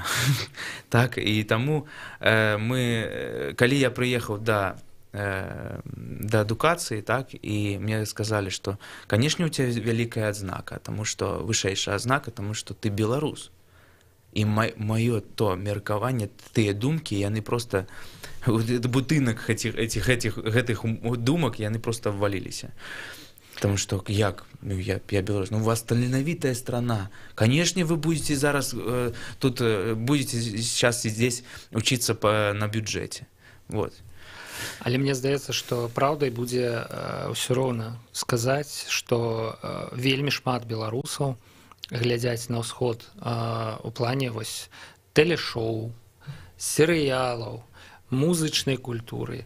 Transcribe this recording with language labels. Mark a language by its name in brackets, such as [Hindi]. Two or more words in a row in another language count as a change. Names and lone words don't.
[Belarusian] Так, і таму калі я прыехаў да адукацыі, так, і мне сказалі, што, канешне, у цябе вялікая адзнака, таму што вышэйшая адзнака, таму што ты беларус. І маё то меркаванне, тыя думкі, яны проста будынак гэтых думак, яны проста вваліліся. [Russian] Потому что як? Я белорус. У вас таленавитая страна. Конечно, вы будете зараз тут будете сейчас здесь учиться на бюджете. Вот. [Belarusian] Але мне здаецца, што праўдай будзе ўсё роўна сказаць, што вельмі шмат беларусаў глядзяць на ўсход у плане вось тэлешоу, серыялаў, музычнай культуры,